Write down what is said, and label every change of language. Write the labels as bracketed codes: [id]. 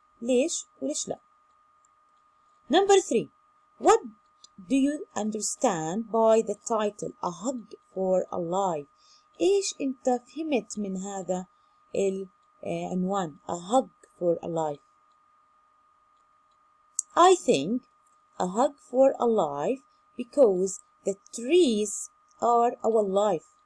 [ar] ليش وليش لا؟ [en] Number 3. What do you understand by the title A Hug for a Life? [ar] إيش أنت فهمت من هذا العنوان A Hug for a Life? [en] I think a hug for a life because the trees are our life.